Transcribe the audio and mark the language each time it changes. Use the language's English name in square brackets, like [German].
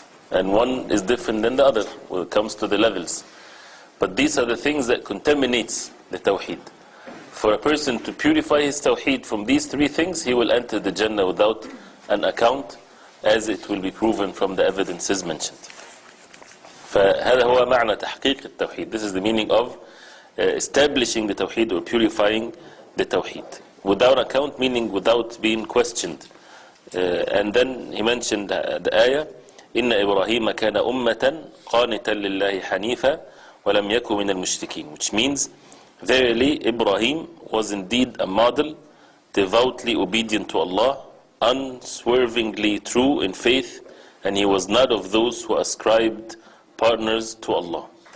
[English] And one is different than the other when it comes to the levels. But these are the things that contaminates the Tawheed. For a person to purify his Tawheed from these three things, he will enter the Jannah without an account, as it will be proven from the evidences mentioned. [Arabic] فهذا هو معنى تحقيق التوحيد. [English] This is the meaning of establishing the Tawheed or purifying the Tawheed. Without account, meaning without being questioned. And then he mentioned the ayah, [Arabic] إن إبراهيم كان أمة قانتا لله حنيفا ولم يكن من المشركين, [English] which means verily Ibrahim was indeed a model, devoutly obedient to Allah, unswervingly true in faith, and he was not of those who ascribed partners to Allah.